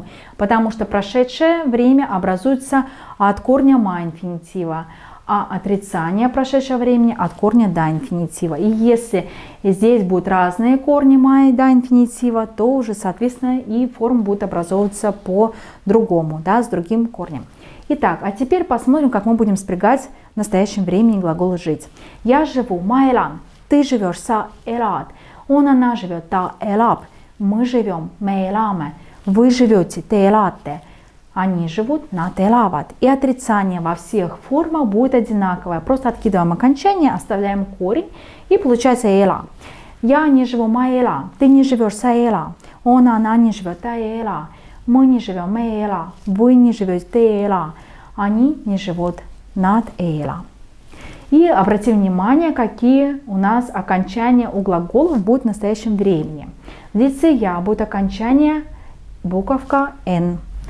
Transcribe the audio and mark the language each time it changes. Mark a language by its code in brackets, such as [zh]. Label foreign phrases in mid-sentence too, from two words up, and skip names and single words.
[ru] Потому что прошедшее время образуется от корня ма-инфинитива, а отрицание прошедшего времени от корня да-инфинитива. И если здесь будут разные корни ма и да-инфинитива, то уже, соответственно, и форма будет образовываться по-другому, да, с другим корнем. Итак, а теперь посмотрим, как мы будем спрягать в настоящем времени глагол «жить». Я живу, [et] ma elan. [ru] Ты живешь, [et] sa elad. [ru] Он, она живет, [et] ta elab. [ru] Мы живем, [et] me elame. [ru] Вы живете, [et] te elate. [ru] Они живут, [et] nad elavad. [ru] И отрицание во всех формах будет одинаковое. Просто откидываем окончание, оставляем корень и получается эла. Я не живу, [et] ma ela. [ru] Ты не живешь, [et] sa ela. [ru] Он, она не живет, [et] ta ela. [ru] Мы не живем, [et] me ela. [ru] Вы не живете, [et] te ela. [ru] Они не живут, [et] nad ela. [ru] И обратим внимание, какие у нас окончания у глаголов будут в настоящем времени. В лице я будет окончание буковка Н.